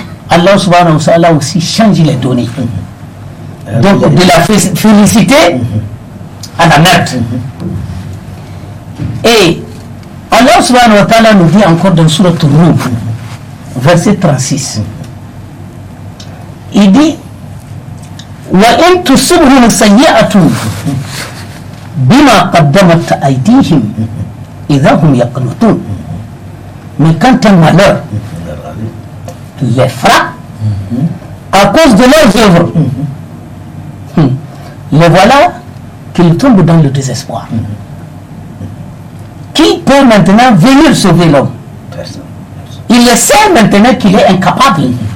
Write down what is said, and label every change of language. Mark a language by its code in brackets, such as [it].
[fr] Allah [ar] subhanahu wa ta'ala [fr] aussi change les données. Donc de la félicité à la merde. Et Allah [ar] subhanahu wa ta'ala [fr] nous dit encore dans Surat Al-Rum, verset 36. Il dit [ar] وَإِن تُصِبْهُمْ سَيِّئَةٌ بِمَا قَدَّمَتْ أَيْدِيهِمْ إِذَا هُمْ يَقْنُطُونَ. [fr] Mais quand un malheur les frappe à cause de leurs œuvres, les voilà qu'ils tombent dans le désespoir. Qui peut maintenant venir sauver l'homme? Il le sait maintenant qu'il est incapable.